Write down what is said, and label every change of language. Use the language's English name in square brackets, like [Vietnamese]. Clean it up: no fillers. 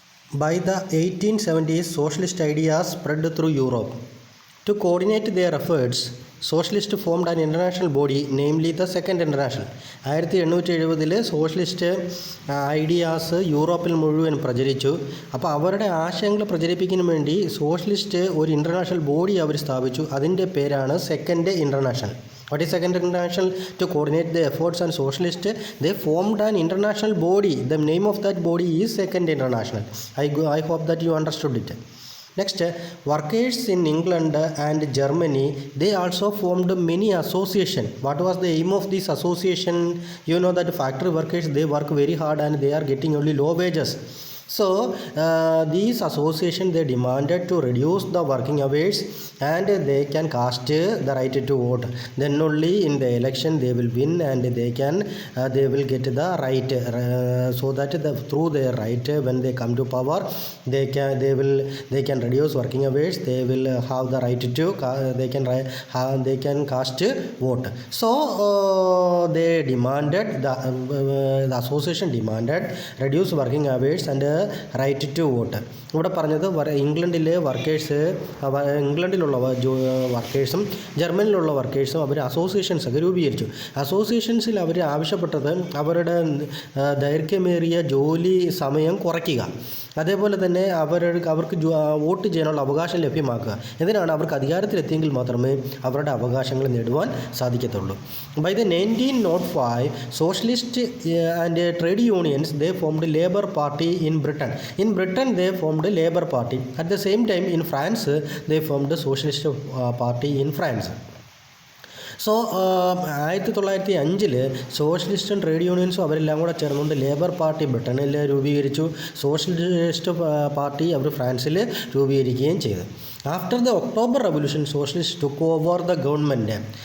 [English] By the 1870s, socialist ideas spread through Europe. To coordinate their efforts, socialists formed an international body, namely the Second International. [Malayalam] 1870 [English] socialist ideas [Malayalam] യൂറോപ്പിൽ മുഴുവൻ പ്രചരിച്ചു. അപ്പോൾ അവരുടെ ആശയങ്ങൾ പ്രചരിപ്പിക്കുന്നതിന് വേണ്ടി socialist ഒരു ഇൻ്റർനാഷണൽ ബോഡി അവർ സ്ഥാപിച്ചു. അതിൻ്റെ പേരാണ് second international. [English] What is Second International? To coordinate the efforts and socialists, they formed an international body. The name of that body is Second International. I hope that you understood it. Next, workers in England and Germany, they also formed many associations. What was the aim of this association? You know that factory workers, they work very hard and they are getting only low wages. So these associations, they demanded to reduce the working hours and they can cast the right to vote. Then only in the election they will win and they will get the right, so that through their right, when they come to power, they can reduce working hours. They will have the right to they can cast vote. So they demanded the association demanded reduce working hours and right to vote. [Malayalam] ഇവിടെ പറഞ്ഞത് ഇംഗ്ലണ്ടിലെ ഇംഗ്ലണ്ടിലുള്ള വർക്കേഴ്സും ജർമ്മനിയിലുള്ള വർക്കേഴ്സും അവർ അസോസിയേഷൻസൊക്കെ രൂപീകരിച്ചു. അസോസിയേഷൻസിൽ അവർ ആവശ്യപ്പെട്ടത് അവരുടെ ദൈർഘ്യമേറിയ ജോലി സമയം കുറയ്ക്കുക, അതേപോലെ തന്നെ അവർക്ക് വോട്ട് ചെയ്യാനുള്ള അവകാശം ലഭ്യമാക്കുക. ഇതിനാണ് അവർക്ക് അധികാരത്തിലെത്തിയെങ്കിൽ മാത്രമേ അവരുടെ അവകാശങ്ങൾ നേടുവാൻ സാധിക്കത്തുള്ളൂ. [English] By the 1905 socialist and trade unions they formed Labour Party in Britain. In Britain, they formed a Labour Party. At the same time, in France, they formed a Socialist Party in France. [Malayalam] So 1905 സോഷ്യലിസ്റ്റും trade യൂണിയൻസും അവരെല്ലാം കൂടെ ചേർന്നുകൊണ്ട് labour party ബ്രിട്ടനിൽ രൂപീകരിച്ചു. Socialist party അവർ ഫ്രാൻസിൽ രൂപീകരിക്കുകയും ചെയ്തു. [English] After the October Revolution socialist took over the government.